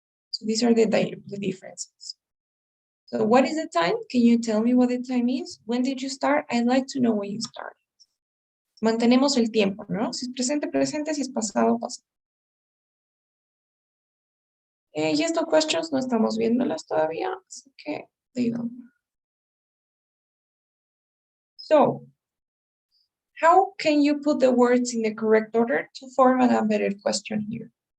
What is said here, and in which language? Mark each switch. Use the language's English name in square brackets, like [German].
[English] So these are the differences. So what is the time? Can you tell me what the time is? When did you start? I'd like to know when you started. [Spanish] Mantenemos el tiempo, ¿no? Si es presente, presente, si es pasado, pasado. Y estas questions no estamos viéndolas todavía, así que digo. [English] So, how can you put the words in the correct order to form an embedded question here?